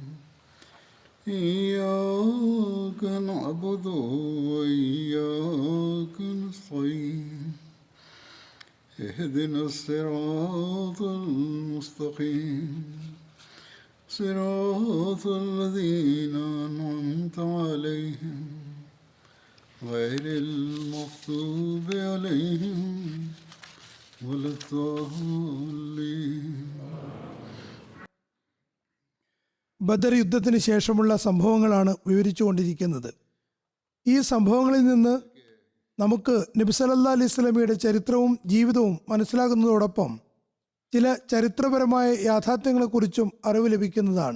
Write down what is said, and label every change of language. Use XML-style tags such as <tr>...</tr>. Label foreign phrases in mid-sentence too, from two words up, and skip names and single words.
<ar>إياك نعبد وإياك نستعين اهدنا الصراط المستقيم صراط الذين أنعمت عليهم غير المغضوب عليهم ولا الضالين.</ar> <ml>ബദർ യുദ്ധത്തിന് ശേഷമുള്ള സംഭവങ്ങളാണ് വിവരിച്ചുകൊണ്ടിരിക്കുന്നത്. ഈ സംഭവങ്ങളിൽ നിന്ന് നമുക്ക് നബി</ml> <ar>صلى الله عليه وسلم</ar> <ml>ചരിത്രവും ജീവിതവും മനസ്സിലാകുന്നതോടൊപ്പം ചില ചരിത്രപരമായ യാഥാർത്ഥ്യങ്ങളെക്കുറിച്ചും അറിവ് ലഭിക്കുന്നതാണ്.</ml>